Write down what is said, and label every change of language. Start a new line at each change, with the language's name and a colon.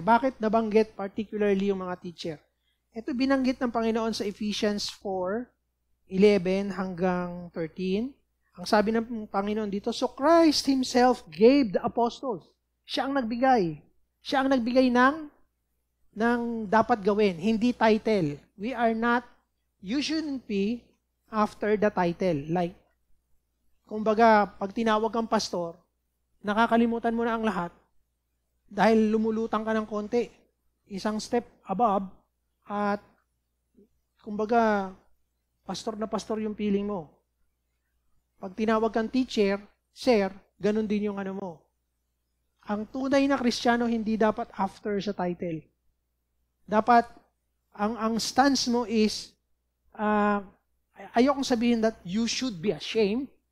Filipino: Bakit nabanggit particularly yung mga teacher? Ito binanggit ng Panginoon sa Ephesians 4:11 hanggang 13. Ang sabi ng Panginoon dito,
English: so Christ Himself gave the apostles.
Filipino: Siya ang nagbigay. Siya ang nagbigay ng dapat gawin, hindi title.
English: You shouldn't be after the title.
Filipino: Like, kumbaga, pag tinawag kang pastor, nakakalimutan mo na ang lahat dahil lumulutang ka ng konti. Isang step above at kumbaga, pastor na pastor yung feeling mo. Pag tinawag kang teacher, sir, ganun din yung ano mo. Ang tunay na Kristiyano hindi dapat after sa title. Dapat, ang stance mo is, ayokong sabihin
English: that you should be ashamed.